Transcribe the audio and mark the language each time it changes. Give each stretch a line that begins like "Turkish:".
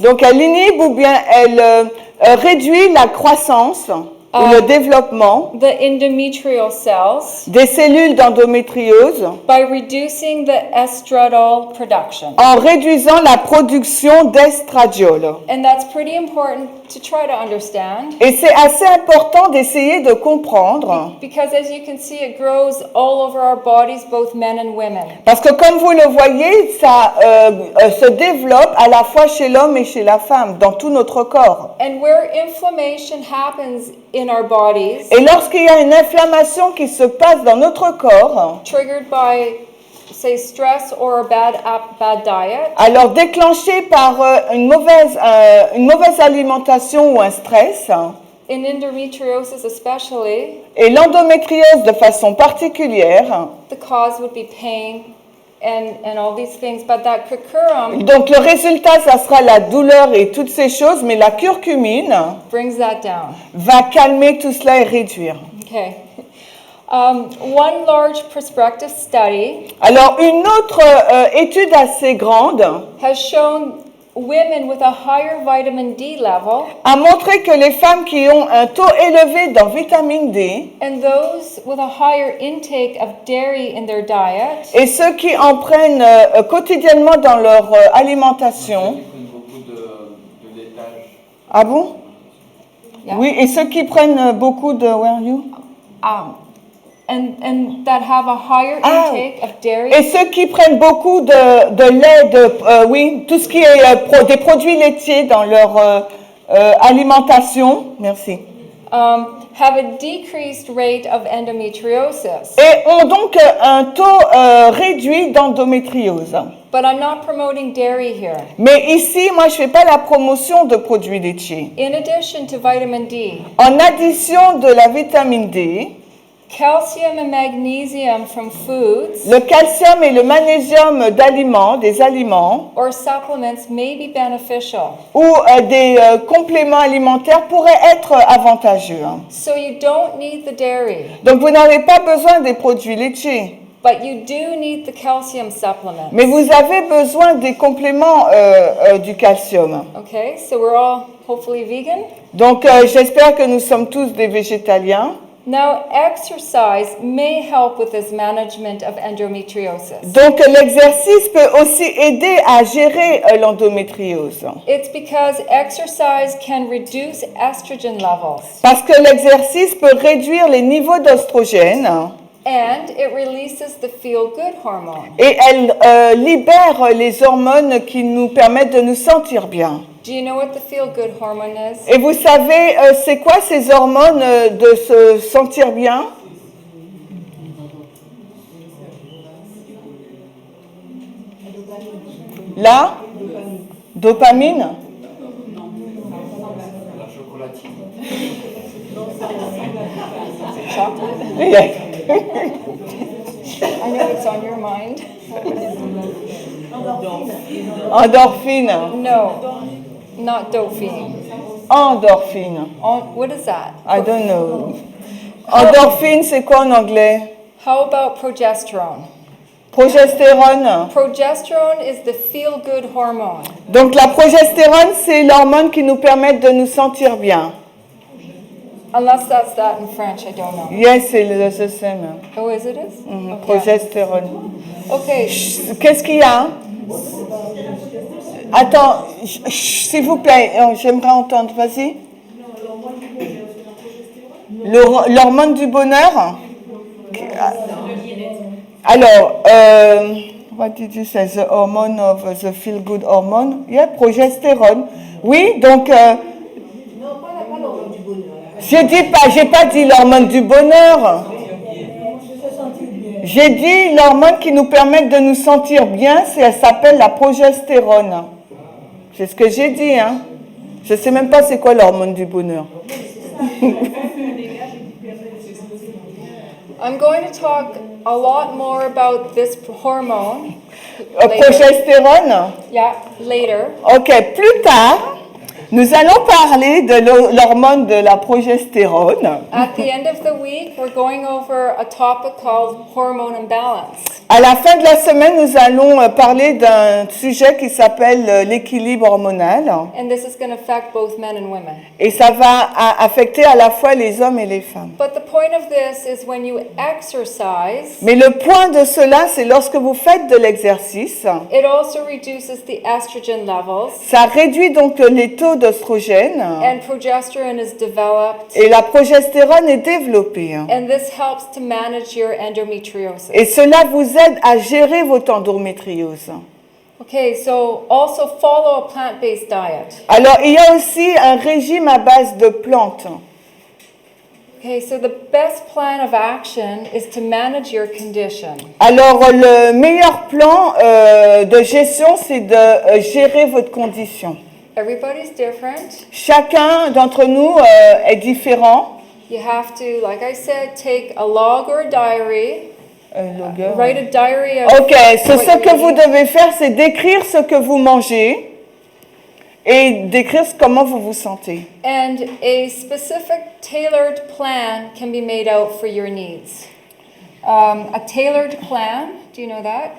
French: donc elle inhibe ou bien elle réduit la croissance ou le développement
English: the endometrial cells
French: des cellules d'endométriose
English: by reducing the estradiol production.
French: en réduisant la production d'estradiol.
English: And that's pretty important to try to understand
French: Et c'est assez important d'essayer de comprendre,
English: because as you can see, it grows all over our bodies, both men and women.
French: parce que comme vous le voyez, ça se développe à la fois chez l'homme et chez la femme, dans tout notre corps.
English: And where inflammation happens in our bodies,
French: Et lorsqu'il y a une inflammation qui se passe dans notre corps,
English: triggered by, say, stress or a bad diet,
French: alors déclenché par une mauvaise alimentation ou un stress,
English: in endometriosis especially, et l'endométriose de façon particulière, the cause would be pain and all these things. But that curcumin
French: donc le résultat, ça sera la douleur et toutes ces choses, mais la curcumine
English: brings that down.
French: va calmer tout cela et réduire.
English: Okay. One large prospective study
French: Alors une autre étude assez grande
English: has shown women with a higher vitamin D level
French: a montré que les femmes qui ont un taux élevé dans vitamine D
English: and those with a higher intake of dairy in their diet
French: et ceux qui en prennent quotidiennement dans leur alimentation. Ils prennent beaucoup de laitage. Ah bon?
English: Yeah.
French: Oui, et ceux qui prennent beaucoup de...
English: Where are you? and that have a higher Ah. intake of dairy
French: Et ceux qui prennent beaucoup de lait, oui, tout ce qui est des produits laitiers dans leur alimentation. Merci.
English: have a decreased rate of endometriosis.
French: Et ont donc un taux réduit d'endométriose.
English: But I'm not promoting dairy here.
French: Mais ici, moi, je fais pas la promotion de produits laitiers.
English: In addition to vitamin D,
French: En addition de la vitamine D,
English: calcium and magnesium from foods
French: le calcium et le magnésium d'aliments, des aliments,
English: or supplements may be beneficial.
French: ou des compléments alimentaires pourraient être avantageux.
English: So you don't need the dairy,
French: Donc, vous n'avez pas besoin des produits laitiers,
English: but you do need the calcium supplements.
French: mais vous avez besoin des compléments du calcium.
English: Okay, so we're all hopefully vegan.
French: Donc, j'espère que nous sommes tous des végétaliens.
English: Now, exercise may help with this management of endometriosis.
French: Donc, l'exercice peut aussi aider à gérer l'endométriose.
English: It's because exercise can reduce estrogen levels
French: Parce que l'exercice peut réduire les niveaux d'oestrogène
English: and it releases the feel-good hormone.
French: et elle libère les hormones qui nous permettent de nous sentir bien.
English: Do you know what the feel-good hormone is?
French: Et vous savez, c'est quoi ces hormones de se sentir bien? La dopamine? La chocolatine.
English: Chocolate? I know it's on your mind.
French: Endorphine.
English: No, not dopamine.
French: Endorphine.
English: What is that? I don't know.
French: Endorphine, c'est quoi en anglais?
English: How about progesterone?
French: Progestérone.
English: Progesterone is the feel-good hormone.
French: Donc la progestérone, c'est l'hormone qui nous permet de nous sentir bien.
English: Unless that's that in French, I don't know. Yes,
French: c'est le
English: same. Oh, is it? Okay.
French: Progestérone.
English: Okay.
French: Qu'est-ce qu'il y a? Attends, s'il vous plaît, j'aimerais entendre, vas-y. L'hormone du bonheur?
English: Alors, what did you say? The hormone of the feel-good hormone? Yeah,
French: progestérone. Oui, donc... j'ai pas dit l'hormone du bonheur. J'ai dit l'hormone qui nous permet de nous sentir bien, elle s'appelle la progestérone. C'est ce que j'ai dit, hein. Je ne sais même pas c'est quoi l'hormone du bonheur.
English: I'm going to talk a lot more about this hormone later.
French: Progestérone.
English: Yeah, later.
French: Ok, plus tard, nous allons parler de l'hormone de la progestérone.
English: At the end of the week, we're going over a topic called hormone imbalance.
French: À la fin de la semaine, nous allons parler d'un sujet qui s'appelle l'équilibre hormonal.
English: And this is going to affect both men and women.
French: Et ça va affecter à la fois les hommes et les femmes.
English: But the point of this is when you exercise,
French: Mais le point de cela, c'est lorsque vous faites de l'exercice,
English: it also reduces the estrogen levels,
French: ça réduit donc les taux d'oestrogène
English: and progesterone is developed,
French: et la progestérone est développée.
English: and this helps to manage your endometriosis.
French: Et cela vous aide à gérer votre endométriose.
English: Okay, so also follow a plant-based diet.
French: Alors, il y a aussi un régime à base de plantes.
English: Okay, so the best plan of action is to manage your condition.
French: Alors, le meilleur plan de gestion, c'est de gérer votre condition.
English: Everybody's different.
French: Chacun d'entre nous est différent.
English: You have to, like I said, take a log or a diary. Write a diary of
French: Ok, ce
English: what
French: que
English: you're
French: vous
English: eating.
French: devez faire, c'est d'écrire ce que vous mangez et d'écrire comment vous vous sentez.
English: And a specific tailored plan can be made out for your needs. A tailored plan, do you know that?